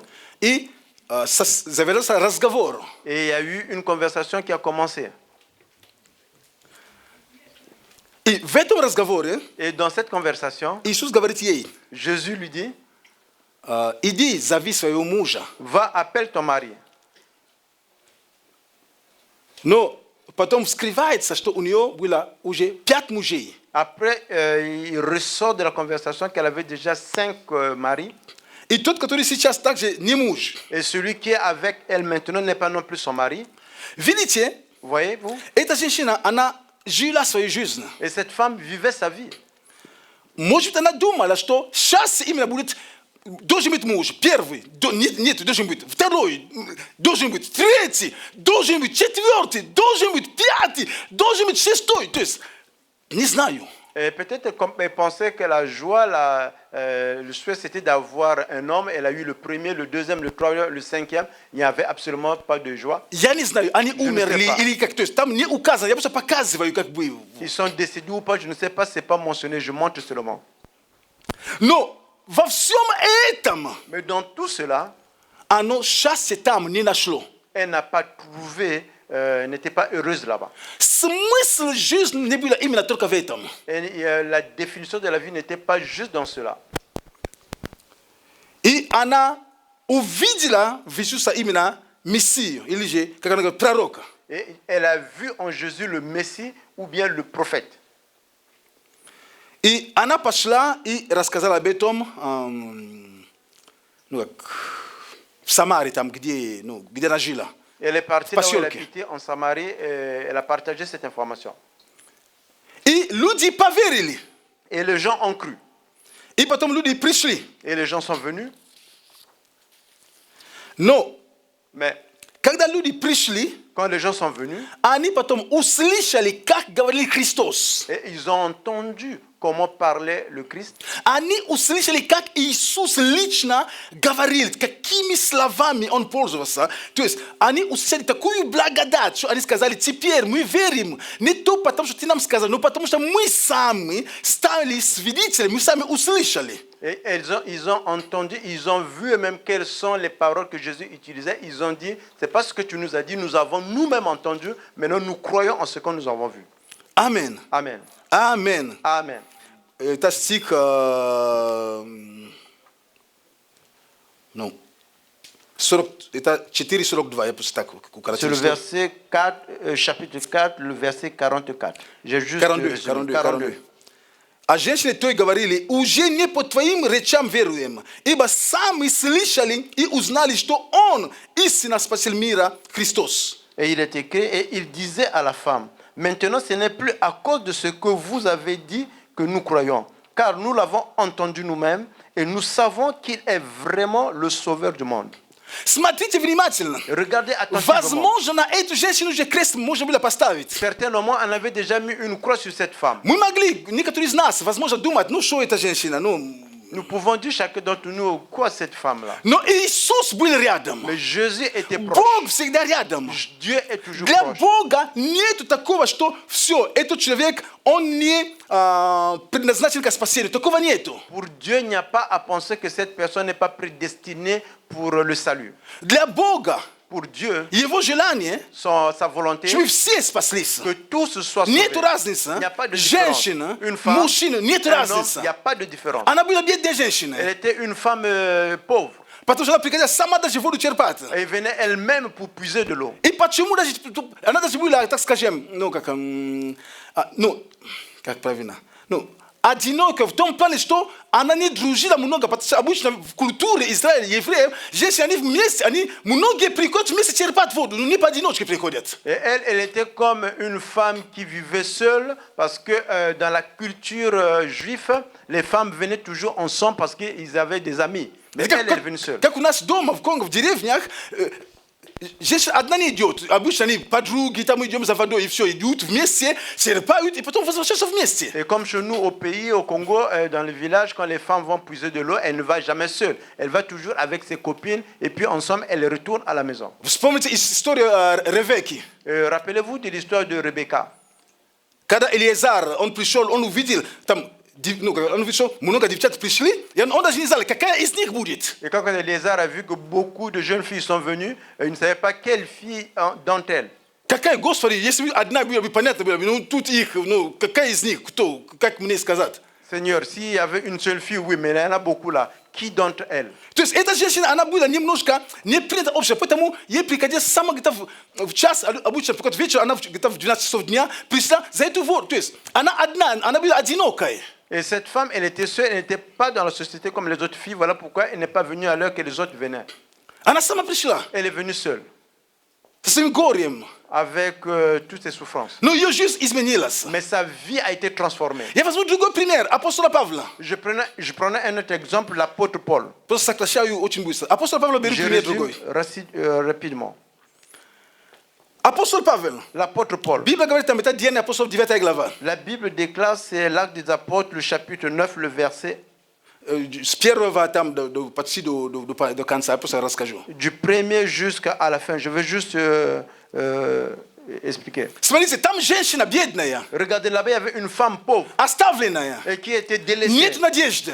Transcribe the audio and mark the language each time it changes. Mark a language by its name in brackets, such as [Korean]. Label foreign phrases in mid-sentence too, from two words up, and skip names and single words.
[Russian] и завязался разговор. [French] Et il y a eu une conversation qui a commencé. [Russian] И в этом разговоре [French] Et dans cette conversation, [Russian] Иисус говорит ей, [French] Jésus lui dit, [Russian] иди, зови своего мужа. [French] va, appelle ton mari. [Russian] Но потом вскрывается, что у нее было уже 5 мужей. [French] Après, il ressort de la conversation qu'elle avait déjà 5 maris. [Russian] И тот, который сейчас также не муж. [French] Et celui qui est avec elle maintenant n'est pas non plus son mari. [Russian] Видите, [French] Voyez-vous? [Russian] эта женщина, она жила свою жизнь. [French] Et cette femme vivait sa vie. [Russian] Может, она думала, что сейчас именно будет, должен быть муж, первый, нет, должен быть второй, должен быть третий, должен быть четвертый, должен быть пятый, должен быть шестой. То есть, не знаю. [French] Et peut-être qu'elle pensait que la joie, le souhait, c'était d'avoir un homme. Elle a eu le premier, le deuxième, le troisième, le cinquième. Il n'y avait absolument pas de joie. [Russian] Я не знаю, они [French] Je ne [Russian] умерли [French] sais pas. [Russian] или как, то есть там не указано, я просто показываю, как бы. [French] Ils sont décédés ou pas, je ne sais pas, c'est pas mentionné, je montre seulement. [Russian] Но во всем этом [French] Mais dans tout cela, [Russian] оно счастье там не нашло. [French] elle n'a pas trouvé, n'était pas heureuse là-bas. [Russian] Смысл жизни не было именно только в этом. [French] Et la définition de la vie n'était pas juste dans cela. [Russian] И она увидела в Иисусе именно Мессию, или же, как она говорит, пророка. [French] Et elle a vu en Jésus le Messie ou bien le prophète. [Russian] И она пошла и рассказала об этом [Polish] no, w Samarii, tam gdzie, no, gdzie ona żyła. [French] Elle est partie là où elle Pasiolki. habitait en Samarie et elle a partagé cette information. [Polish] I ludzie powierzyli. [French] Et les gens ont cru. [Polish] I potem ludzie przyszli. [French] Et les gens sont venus. [Polish] No, [French] Mais [Russian] когда люди przyszli, [French] quand les gens sont venus, [Russian] они потом услышали, как говорил Христос. [French] et ils ont entendu comment parlait le Christ. [Russian] Они услышали, как Иисус лично говорил, какими словами Он пользовался. То есть они услышали такую благодать, что они сказали, теперь мы верим. Не то потому, что ты нам сказал, но потому, что мы сами стали свидетелями, мы сами услышали. [French] Et ils ont entendu, ils ont vu même quelles sont les paroles que Jésus utilisait. Ils ont dit, c'est pas ce que tu nous as dit, nous avons nous-mêmes entendu, maintenant nous croyons en ce que nous avons vu. Amen. Amen. Amen. Amen. [Russian] Это стих, ну, 40, это 4:42, я просто так [French] C'est [Russian] укоротил. [French] le verset 4, chapitre 4, le verset 44. J'ai juste 42, résumé. 42. [Russian] А женщины той говорили, уже не по твоим речам веруем, ибо сами слышали и узнали, что Он истинно Спаситель мира, Христос. [French] Et il est écrit, et il disait à la femme, maintenant ce n'est plus à cause de ce que vous avez dit que nous croyons, car nous l'avons entendu nous-mêmes et nous savons qu'il est vraiment le sauveur du monde. [Russian] Смотрите внимательно. [French] Regardez attentivement. [Russian] Возможно, на эту женщину уже крест можно было поставить. [French] Certainement, on avait déjà mis une croix sur cette femme. [Russian] Мы могли, некоторые из нас, возможно, думать, ну что эта женщина, ну... [French] Nous pouvons dire chacun d'entre nous, quoi cette femme-là? [Russian] Но Иисус был рядом. [French] Mais Jésus était proche. [Russian] Бог всегда рядом. [French] Dieu est toujours [Russian] Для [French] proche. [Russian] Бога нету такого, что все, этот человек, он не предназначен к спасению. Такого нету. [French] Pour Dieu, il n'y a pas à penser que cette personne n'est pas prédestinée pour le salut. [Russian] Для Бога [French] Pour Dieu, [Russian] его желание, [French] sa volonté, [Russian] чтобы все спаслись. [French] que tous soient sauvés. [Russian] Нету разницы. [French] Il n'y a pas de différence. [Russian] Женщина, [French] Une femme, [Russian] мужчина, нету [French] un homme, [Russian] разницы. [French] il n'y a pas de différence. [Russian] Она была бедная женщина. [French] Elle était une femme pauvre. [Russian] Потому что она приходила сама даже воду черпать. [French] Elle venait elle-même pour puiser de l'eau. [Russian] И почему даже, она даже была, так скажем, ну как, ну, как правильно, ну, одиноко в том плане, что она не дружила много, потому что обычно в культуре Израиля, евреев, если они вместе, они многие приходят вместе черпать воду, но не поодиночке приходят. [French] Et elle était comme une femme qui vivait seule, parce que dans la culture juive, les femmes venaient toujours ensemble parce qu'ils avaient des amis. Mais elle est venue seule. [Russian] Как у нас дома в Конго, в деревнях, женщина одна не идет. Обычно они подруги, там идем за водой, и все, идут вместе, черпают, и потом возвращаются вместе. [French] Et comme chez nous au pays, au Congo, dans le village, quand les femmes vont puiser de l'eau, elle ne va jamais seule. Elle va toujours avec ses copines, et puis ensemble, elle retourne à la maison. [Russian] Вспомните историю Ревекки. [French] Rappelez-vous de l'histoire de Rebecca. [Russian] Когда Элиезар, он пришел, он увидел, там, ну, он увидел, что много девчат пришли, и он даже не знал, какая из них будет. [French] Et quand Eliezer a vu que beaucoup de jeunes filles sont venues, il ne savait pas quelle fille d'entre elles. [Russian] Какая, Господи, если бы одна была бы, понятно было бы, ну, тут их, ну, какая из них, кто, как мне сказать? [French] Seigneur, s'il y avait une seule fille, oui, mais il y en a beaucoup là. Qui d'entre elles? [Russian] То есть эта женщина, она была немножко не принята общество, поэтому ей приходилось сама где-то в час, обычно приходит вечер, она где-то в 12 часов дня пришла за эту воду. То есть она одна, она была одинокая. [French] Et cette femme, elle était seule, elle n'était pas dans la société comme les autres filles. Voilà pourquoi elle n'est pas venue à l'heure que les autres venaient. [Russian] Она сама пришла [French] Elle est venue seule, [Russian] со своим горем. [French] avec toutes ses souffrances. [Russian] Но ее жизнь изменилась. [French] Mais sa vie a été transformée. [Russian] Я возьму другой пример, апостола Павла. [French] Je prenais un autre exemple, l'apôtre Paul. [Russian] Просто сокращаю очень быстро. Апостол Павла беру [French] Je [Russian] пример [French] résume [Russian] другой. [French] rapidement. [Russian] Апостол Павел. [French] L'apôtre Paul. [Russian] Библия говорит, там, это Деяния апостолов, 9 глава. [French] La Bible déclare, c'est l'Acte des Apôtres, le chapitre 9, le verset. [Russian] С первого там почти до конца, я просто расскажу. [French] Du premier jusqu'à la fin. Je veux juste expliquer. [Russian] Смотрите, там женщина бедная, [French] Regardez là-bas, il y avait une femme pauvre [Russian] оставленная. [French] et qui était délaissée. [Russian] Нет надежды.